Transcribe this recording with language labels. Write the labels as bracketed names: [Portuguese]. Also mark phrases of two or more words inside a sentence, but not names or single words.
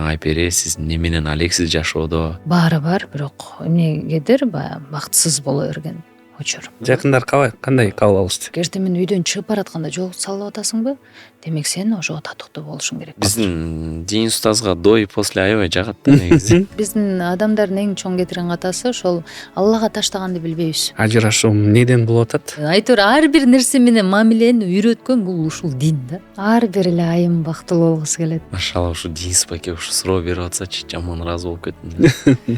[Kyrgyz] Айпери, сиз эмне менен алексиз жашоодо? Баары бар, бирок эмнегедир баягы бактысыз боло берген учур. Жакындар кандай кабыл алышты? Эгерде мен үйдөн чыгып баратканда жол салып атасыңбы, демек сен ошого татыктуу болушуң керек. Биздин дин устазга [Russian] до и после [Kyrgyz] аябай жагат да негизи. Биздин адамдардын эң чоң кетирген катасы ошол Аллага таштаганды билбейбиз. Ажырашуу эмнеден болуп атат? Айтор ар бир нерсе менен мамилени үйрөткөн бул ушул дин да. Ар бир эле айым бактылуу болгусу келет. Машалла, ушу дин спаке ушу суроо берип атсачы, жаман ыраазы болуп кеттим.